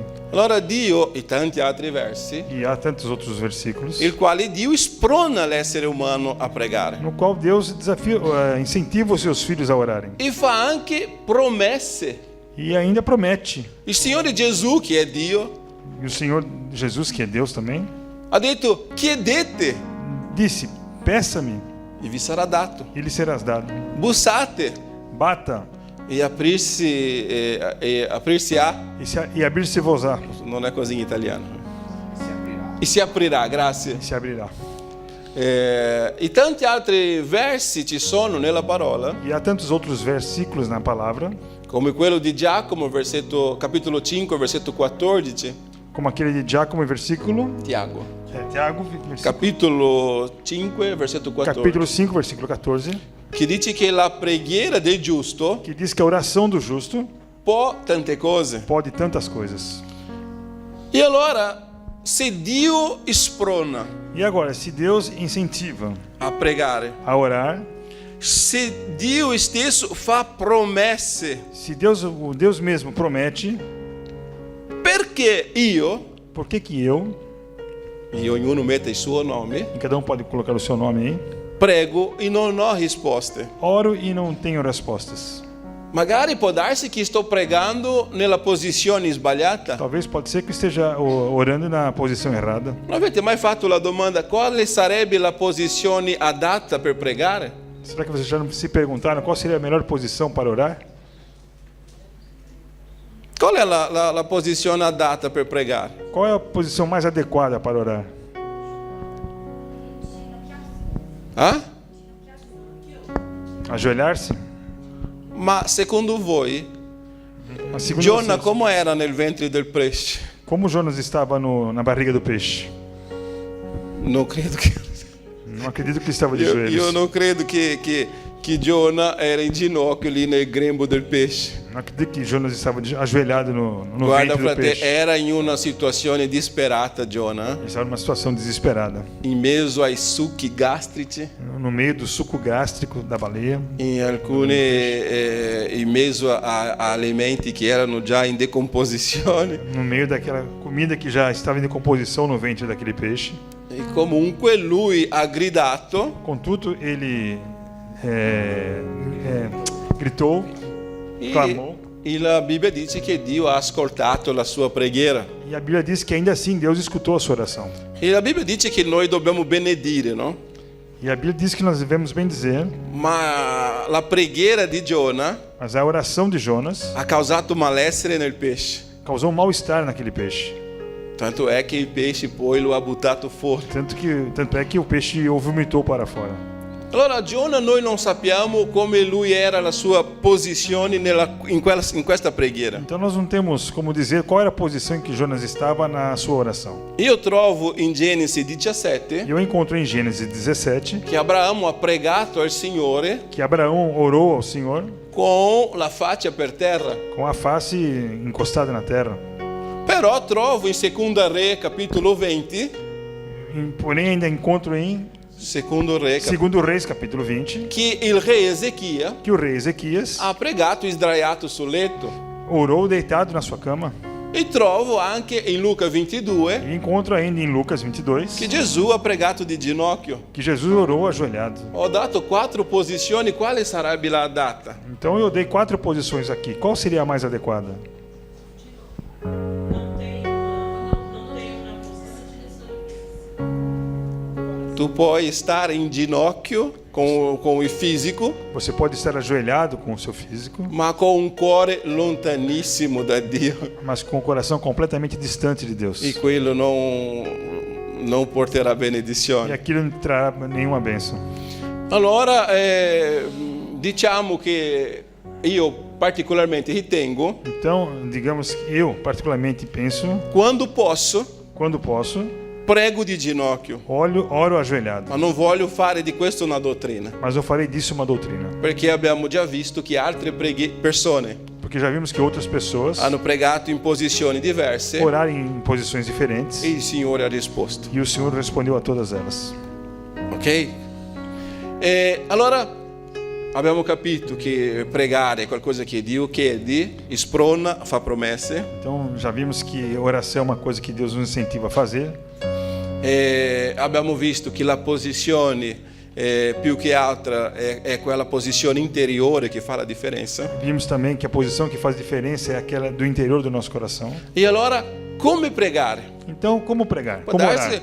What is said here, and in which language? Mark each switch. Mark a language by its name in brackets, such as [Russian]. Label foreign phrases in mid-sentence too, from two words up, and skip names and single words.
[Italian] Allora Dio, e tanti altri versi, [Portuguese] E há tantos outros versículos [Italian] il quale Dio sprona l'essere umano a pregare [Portuguese] no qual Deus desafia, incentiva os seus filhos a orarem. [Italian] e fa anche promesse. [Portuguese] E ainda promete. [Italian] Il Signore Gesù, che è Dio, [Portuguese] E o Senhor Jesus, que é Deus também, [Italian] ha detto: chiedete [Portuguese] disse: peça-me [Italian] e vi sarà dato, [Portuguese] e lhe serás dado. [Italian] bussate [Portuguese] Bata [Italian] e aprirsi a, [Portuguese] e abrir-se-vos-á. [Italian] non è così in italiano, [Portuguese] Se abrirá. [Italian] e si aprirà, grazie. [Portuguese] E se abrirá. [Italian] E tanti altri versi ci sono nella parola, [Portuguese] E há tantos outros versículos na palavra, [Italian] come quello di Giacomo, capitolo 5, versetto 14, [Portuguese] como aquele de Giacomo, versículo Tiago, Tiago, [Italian] capitolo 5, versetto 14, [Portuguese] capítulo 5, versículo 14, [Italian] che dice che la preghiera del giusto [Portuguese] que diz que a oração do justo [Italian] può tante cose. [Portuguese] pode tantas coisas. [Italian] E allora, se Dio sprona [Portuguese] E agora, se Deus incentiva [Italian] a pregare, [Portuguese] a orar, [Italian] se Dio stesso fa promesse, [Portuguese] se o Deus mesmo promete, [Italian] perché io, [Portuguese] por que eu, [Italian] e ognuno mette il suo nome, [Portuguese] e cada um pode colocar o seu nome aí, [Italian] prego e non ho risposte? [Portuguese] oro e não tenho respostas? [Italian] Magari può darsi che sto pregando nella posizione sbagliata. [Portuguese] Talvez pode ser que esteja orando na posição errada. [Italian] Non avete mai fatto la domanda quale sarebbe la posizione adatta per pregare? [Portuguese] Será que vocês já não se perguntaram qual seria a melhor posição para orar? [Italian] Qual è la posizione adatta per pregare? [Portuguese] Qual é a posição mais adequada para orar? Ah? Ajoelhar-se? [Italian] Ma secondo voi, [Portuguese] Mas segundo [Italian] Giona [Portuguese] vocês, [Italian] come era nel ventre del pesce? [Portuguese] como Jonas estava na barriga do peixe? [Italian] Non credo che... [Portuguese] Não acredito que ele estava de [Italian] Io [Portuguese] joelhos. [Italian] non credo che Giona era in ginocchio lì nel grembo del pesce. [Portuguese] Não acredito que Jonas estava ajoelhado no [Italian] Guarda, [Portuguese] ventre do [Italian] frate, [Portuguese] peixe. [Italian] era in una situazione disperata Giona, [Portuguese] Ele estava numa situação desesperada. [Italian] in mezzo ai succhi gastrici, [Portuguese] No meio do suco gástrico da baleia, [Italian] in mezzo a alimenti che erano già in decomposizione. [Portuguese] no meio daquela comida que já estava em decomposição no ventre daquele peixe. [Italian] E comunque lui ha gridato [Portuguese] Contudo, ele gritou, clamou. [Italian] e la Bibbia dice che Dio ha ascoltato la sua preghiera. [Portuguese] E a Bíblia diz que ainda assim Deus escutou a sua oração. [Italian] E la Bibbia dice che noi dobbiamo benedire, no? [Portuguese] E a Bíblia diz que nós devemos bem dizer, [Italian] Ma la preghiera di Giona [Portuguese] mas a oração de Jonas [Italian] ha causato malessere nel pesce. [Portuguese] causou um mal-estar naquele peixe. [Italian] Tanto è che il pesce poi lo ha buttato fuori. [Portuguese] Tanto é que o peixe o vomitou para fora. [Italian] Allora Giona noi non sappiamo come lui era la sua posizione in questa preghiera. [Portuguese] Então nós não temos como dizer qual era a posição em que Jonas estava na sua oração. [Italian] Io trovo in Genesi 17 [Portuguese] E eu encontro em Gênesis 17 [Italian] che Abramo ha pregato al Signore [Portuguese] que Abraão orou ao Senhor [Italian] con la faccia per terra. [Portuguese] com a face encostada na terra. [Italian] Però trovo in Seconda Re, capitolo 20, [Portuguese] Porém ainda encontro em [Italian] Secondo Re, [Portuguese] Segundo Reis, capítulo 20, [Italian] che il re Ezechia [Portuguese] que o rei Ezequias [Italian] ha pregato sdraiato sul letto. [Portuguese] orou deitado na sua cama. [Italian] E trovo anche in Luca 22 [Portuguese] E encontro ainda em Lucas 22 [Italian] che Gesù ha pregato di ginocchio. [Portuguese] que Jesus orou ajoelhado. [Italian] Ho dato 4 posizioni, quale sarebbe la adatta? [Portuguese] Então eu dei 4 posições aqui. Qual seria a mais adequada? [Italian] Tu puoi stare in ginocchio con il fisico, [Portuguese] Você pode estar ajoelhado com o seu físico, [Italian] ma con un cuore lontanissimo da Dio. [Portuguese] mas com o coração completamente distante de Deus. [Italian] E quello non porterà [Portuguese] E [Italian] benedizione. [Portuguese] aquilo não trará nenhuma bênção. [Italian] Allora, diciamo che io particolarmente ritengo, [Portuguese] Então, digamos que eu particularmente penso, [Italian] quando posso, [Portuguese] quando posso, [Italian] prego di ginocchio, [Portuguese] oro ajoelhado. [Italian] ma non voglio fare di questo una dottrina, [Portuguese] Mas eu farei disso uma doutrina. [Italian] perché abbiamo già visto che altre persone [Portuguese] Porque já vimos que outras pessoas [Italian] hanno pregato in posizioni diverse [Portuguese] oraram em posições diferentes [Italian] e il Signore ha risposto. [Portuguese] e o Senhor respondeu a todas elas. [Italian] Ok? E allora abbiamo capito che pregare è qualcosa che Dio chiede, sprona, fa promesse. [Portuguese] Então já vimos que oração é uma coisa que Deus nos incentiva a fazer. [Italian] E abbiamo visto che la posizione più che altra è quella posizione interiore che fa la differenza. [Portuguese] Vimos também que a posição que faz diferença é aquela do interior do nosso coração. [Italian] E allora come pregare? [Portuguese] Então, como pregar? Como orar?